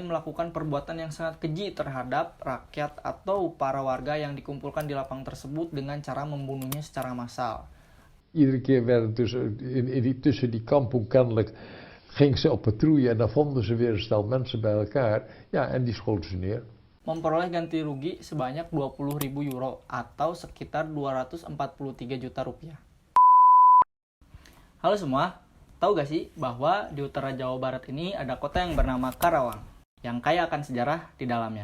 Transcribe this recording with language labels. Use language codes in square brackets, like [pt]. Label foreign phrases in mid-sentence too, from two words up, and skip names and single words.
[id] melakukan perbuatan yang sangat keji terhadap rakyat atau para warga yang dikumpulkan di lapang tersebut dengan cara membunuhnya secara massal. [nl] Iedere keer werden tussen die kampen kennelijk ging ze op patrouille en dan vonden ze weer een stel mensen bij elkaar. Ja, en die schoten ze neer. [id] Memperoleh ganti rugi sebanyak 20.000 euro atau sekitar 243 juta rupiah. Halo semua, tahu gak sih bahwa di utara Jawa Barat ini ada kota yang bernama Karawang yang kaya akan sejarah di dalamnya.